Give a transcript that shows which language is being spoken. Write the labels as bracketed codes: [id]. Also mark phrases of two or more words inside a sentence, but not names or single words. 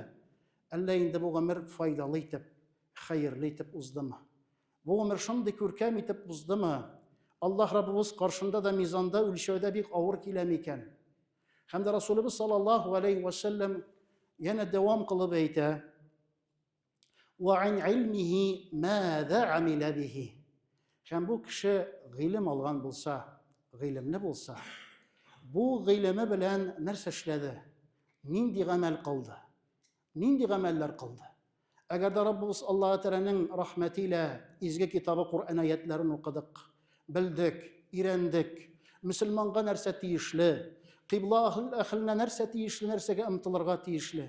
[tt] Әллә инде бу гомер файдалы итеп, хәерле итеп уздымы? Бу гомер шундый күркәм итеп уздымы? Аллаһ Раббыбыз каршында да, мизанда, үлчәүдә бик авыр килә микән? Һәм дә Расулыбыз [ar] صلى الله عليه وسلم [tt] яна дәвам кылып әйтә: [ar] "وعن علمه ماذا عمل به." [tt] Һәм бу кеше гыйлем алган булса, гыйлемле булса, бу гыйлеме белән нәрсә эшләде? Нинди гамәл кылды? Нинди гамәлләр кылды? Әгәр дә Раббыбыз Аллаһ Тәгаләнең рәхмәте илә изге китабы Куръан аятларын укыдык, белдек, ирәндек, мөселманга нәрсә тиешле, кыйбла әһленә нәрсә тиешле, нәрсәгә омтылырга тиешле.